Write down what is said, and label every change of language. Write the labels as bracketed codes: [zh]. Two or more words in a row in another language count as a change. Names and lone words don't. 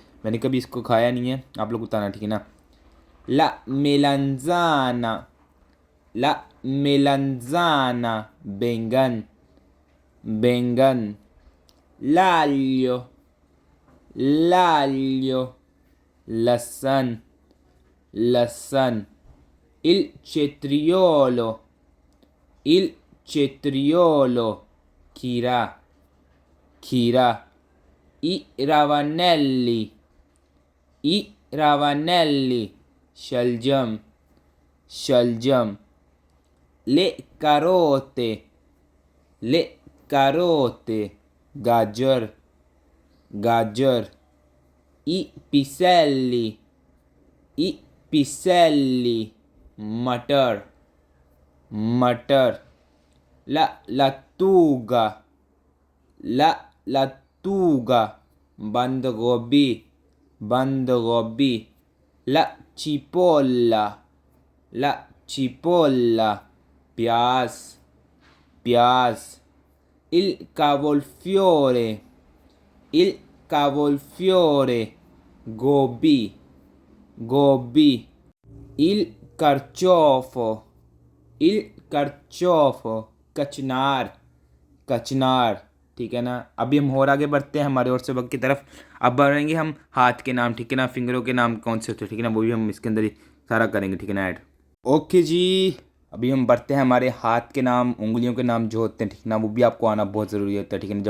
[hi] मैंने कभी इसको खाया नहीं है, आप लोग बताना, ठीक है ना। [it] la melanzana, la melanzana, [hi] बैंगन, बैंगन। [it] l'aglio, l'aglio, [hi] लहसुन, लहसुन। [it] il cetriolo, il cetriolo, [hi] खीरा, खीरा। [it] I ravanelli, i ravanelli, [hi] शलजम, शलजम। [it] le carote, le carote, [hi] गाजर, गाजर। [it] I piselli, i piselli, [hi] मटर, मटर। [it] La lattuga, la lattuga, [hi] बंद गोभी, बंद गोभी। [it] La cipolla, la cipolla, [hi] प्याज, प्याज। [it] Il cavolfiore, il cavolfiore, [hi] गोभी, गोभी। [it] Il carciofo, il carciofo, [hi] कचनार, कचनार, ठीक है ना। अभी हम और आगे बढ़ते हैं हमारे और सबक की तरफ। अब बढ़ेंगे हम हाथ के नाम, ठीक है ना, फिंगरों के नाम कौन से होते हैं, ठीक है ना, वो भी हम इसके अंदर ही सारा करेंगे, ठीक है ना, ऐड। ओके जी, अभी हम बढ़ते हैं हमारे हाथ के नाम, उंगलियों के नाम जो होते हैं, ठीक है ना, वो भी आपको आना बहुत ज़रूरी होता है, ठीक है ना।